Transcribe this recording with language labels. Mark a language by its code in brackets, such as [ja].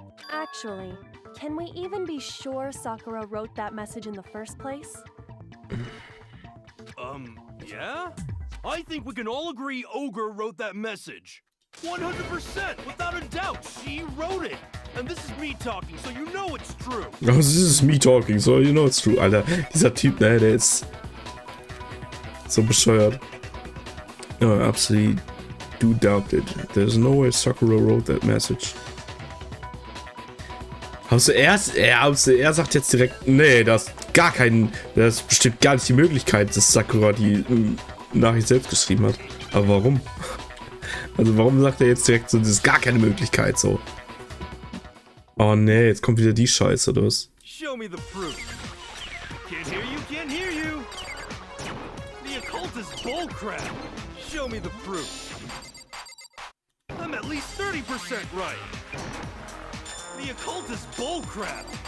[en] Actually, can we even be sure Sakura wrote that message in the first place? Yeah? I think we can all agree Ogre wrote that message. 100%, without a doubt, she wrote it. And this is me talking, so you know it's true. Oh, this is me talking, so you know it's true. [de] Alter, dieser Typ, ne, der ist so bescheuert. [en] No, absolutely do doubt it. There's no way Sakura wrote that message. [de] Also er sagt jetzt direkt, nee, das bestimmt gar nicht die Möglichkeit, dass Sakura die Nachricht selbst geschrieben hat. Aber warum? Also warum sagt er jetzt direkt so, das ist gar keine Möglichkeit so? Oh nee, jetzt kommt wieder die Scheiße, oder was? [en] Show me the proof. Can't hear you, can't hear you. The occult is bullcrap. Show me the proof. I'm at least 30% right. The occult is bullcrap.